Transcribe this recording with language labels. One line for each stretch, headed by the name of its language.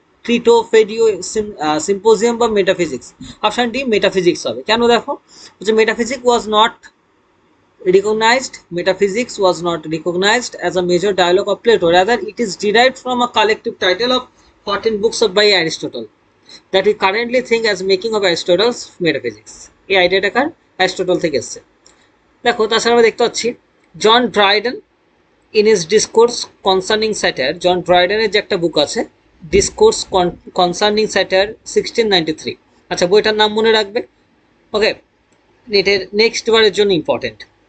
Bangla: Crito ফেডিও symposium বা metaphysics, option D metaphysics হবে। কেন দেখো, হচ্ছে
English: Metaphysics was not recognized, metaphysics was not recognized as a major dialogue of Plato. Rather, it is derived from a collective title of 14 books by Aristotle that we currently think as making of Aristotle's metaphysics.
Bangla: এই আইডিয়াটা কার, Aristotle থেকে এসছে। দেখো তাছাড়া আমরা দেখতে পাচ্ছি John Dryden in is discourse concerning স্যাটার, জন ড্রাইডেনের যে একটা বুক আছে ডিসকোর্স কনসার্নিং স্যাটার 1693। আচ্ছা, বইটার নাম মনে রাখবে, ওকে। এটার নেক্সট বারের জন্য ইম্পর্টেন্ট।